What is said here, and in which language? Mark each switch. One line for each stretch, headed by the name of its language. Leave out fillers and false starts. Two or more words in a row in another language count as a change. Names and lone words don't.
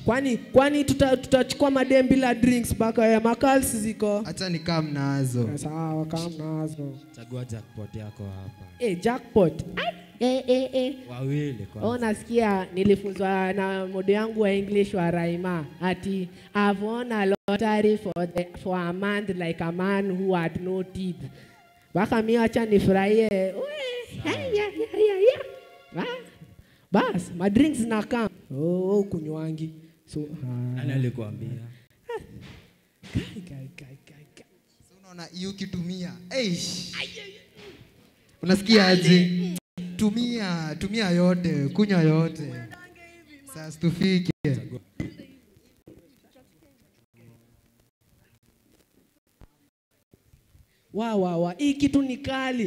Swahili: Kwani tutachukua madem bila drinks mpaka ya makalsi ziko. Acha nikaa mnazo. Sawa, kama mnazo. Chagua jackpot yako hapa. Jackpot. Wawili kwa. Nasikia nilifunzwa na mode yangu wa English wa Raima ati
English: I've won a lottery for a month like a man who had no teeth.
Swahili: Baka mimi acha nifurahie. Bas,
English: my drinks na come.
Swahili: Kunywangi. So, nani alikuambia? Kai. So unaona hiyo kitumia. Unasikia aje? Tumia yote, kunya yote. Sasa tufike. Hii kitu ni kali.